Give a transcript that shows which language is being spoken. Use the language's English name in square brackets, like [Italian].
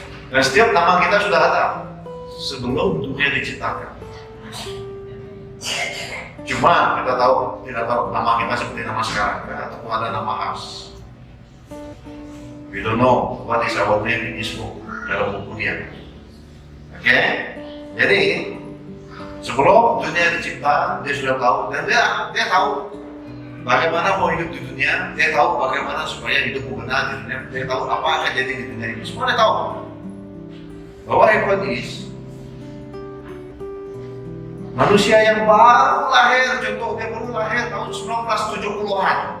[Malay] Dan setiap nama kita sudah ada sebelum dunia diciptakan. Cuma kita tidak tahu nama kita seperti nama sekarang, ataupun ada nama khas. [English] We don't know what is our name in this book, [Malay] dalam buku dia. Oke? Jadi sebelum dunia dicipta, dia sudah tahu, dan dia tahu bagaimana mau hidup di dunia. Dia tahu bagaimana supaya hidup benar di dunia. Dia tahu apa akan jadi di dunia ini. Semua dia tahu. Bahwa Herodes manusia yang baru lahir, contoh dia baru lahir tahun 1970-an.